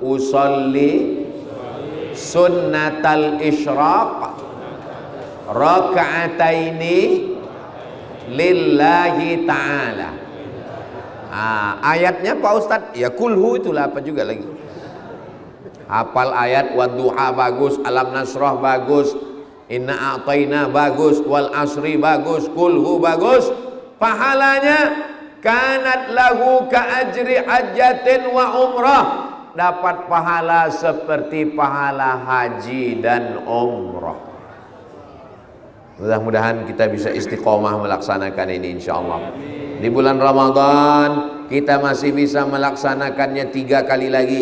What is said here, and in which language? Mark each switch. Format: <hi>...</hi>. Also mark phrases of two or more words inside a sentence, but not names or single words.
<ar>Usolli sunnatal isyraq raka'ataini lillahi ta'ala.</ar> <id>Ayatnya Pak Ustadz, ya kulhu itulah apa juga lagi. Hafal ayat, wadduha bagus, alam nasrah bagus, inna a'tayna bagus, wal asri bagus, kulhu bagus. Pahalanya</id> <ar>kanat lahu ka ajri hajjatin wa umrah,</ar> <id>dapat pahala seperti pahala haji dan umrah. Mudah-mudahan kita bisa istiqomah melaksanakan ini insyaallah. Di bulan Ramadan kita masih bisa melaksanakannya 3 kali lagi.</id>